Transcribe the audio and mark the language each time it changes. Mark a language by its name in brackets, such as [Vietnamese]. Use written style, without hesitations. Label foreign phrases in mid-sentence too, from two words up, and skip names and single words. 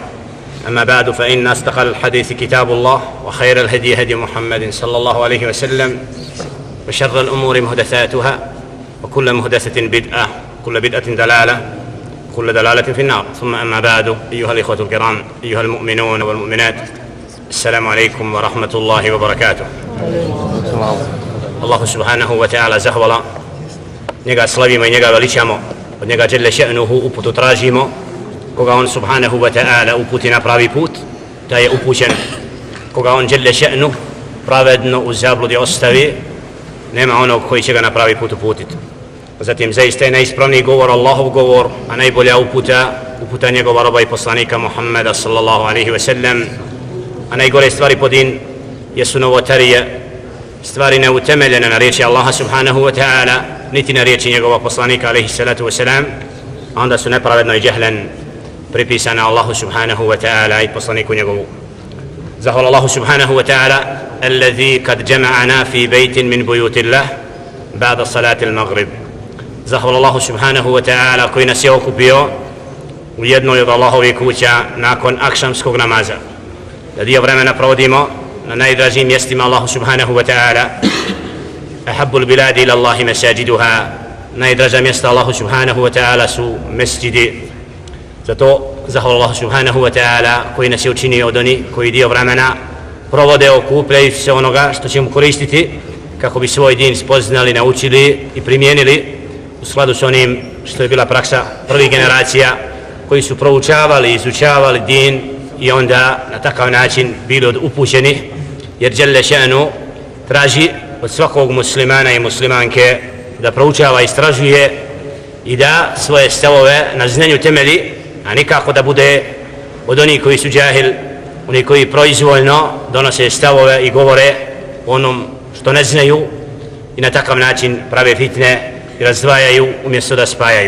[Arabic] أما بعد فإن أصدق الحديث كتاب الله وخير الهدي هدي محمد صلى الله عليه وسلم وشر الأمور محدثاتها وكل محدثة بدعة وكل بدعة ضلالة وكل ضلالة في النار. ثم أما بعد أيها الإخوة الكرام أيها المؤمنون والمؤمنات السلام عليكم ورحمة الله وبركاته. الله سبحانه وتعالى [Bosnian] zahvala, njega slavimo i njega veličamo, od njega [Arabic] جل شأنه [Bosnian] uputu tražimo, koga on [Arabic] سبحانه وتعالى [Bosnian] uputi na pravi put, da je upućen, koga on [Arabic] جل شأنه [Bosnian] pravedno u zabludi ostavi, nema onog koji će ga na pravi put uputiti. Zatim zaista je najispravniji govor Allahov govor, a najbolja uputa njegova roba i poslanika Muhammeda [Arabic] صلى الله عليه وسلم. [Bosnian] A najgore stvari po din jesu novotarije, stvari neutemeljene na riječi Allaha [Arabic] سبحانه وتعالى, [Bosnian] niti na riječi njegova poslanika [Arabic] عليه الصلاة والسلام, [Bosnian] a onda su nepravedno i džehlen pripisane Allahu [Arabic] سبحانه وتعالى [Bosnian] i poslaniku njegovu. [Arabic] Zahvala Allahu سبحانه وتعالى الذي قد جمعنا في بيت من بيوت الله بعد صلاة المغرب. [Bosnian] Zahvala Allahu [Arabic] سبحانه وتعالى [Bosnian] koji nas je okupio u jednoj od Allahovih kuća nakon akšamskog namaza. Da dio vremena provodimo na najdražijim mjestima Allahu [Arabic] سبحانه وتعالى. أحب البلاد إلى الله مساجدها. [Bosnian] Najdraža mjesta Allahu [Arabic] سبحانه وتعالى [Bosnian] su mesjidi. Zato zahvala Allahu [Arabic] سبحانه وتعالى [Bosnian] koji nas je učinio od onih koji dio vremena provode okupljajući se onoga što ćemo koristiti kako bi svoj din spoznali, naučili i primijenili u skladu s onim što je bila praksa prvih generacija koji su proučavali, izučavali din i onda na takav način bili upućeni, jer [Arabic] جل شأنه [Bosnian] traži od svakog muslimana i muslimanke da proučava, istražuje i da svoje stavove na znanju temelji, a nikako da bude od onih koji su džahil, oni koji proizvoljno donose stavove i govore onom što ne znaju i na takav način prave fitne i razdvajaju umjesto da spajaju.